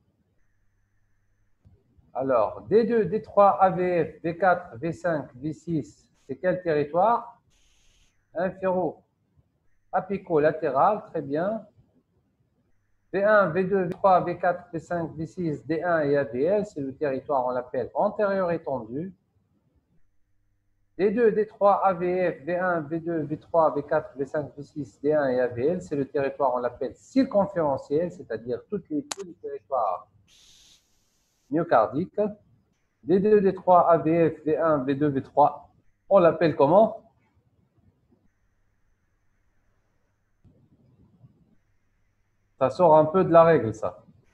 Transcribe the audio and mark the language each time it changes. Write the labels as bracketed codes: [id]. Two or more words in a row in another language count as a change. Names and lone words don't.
[fr] Alors, D2, D3, AVF, V4, V5, V6, c'est quel territoire? Inféro-apico-latéral, très bien. V1, V2, V3, V4, V5, V6, D1 et AVL, c'est le territoire, on l'appelle antérieur étendu. D2, D3, AVF, V1, V2, V3, V4, V5, V6, D1 et AVL, c'est le territoire, on l'appelle circonférentiel, c'est-à-dire tous les territoires myocardiques. D2, D3, AVF, V1, V2, V3, on l'appelle comment? Ça sort un peu de la règle, ça.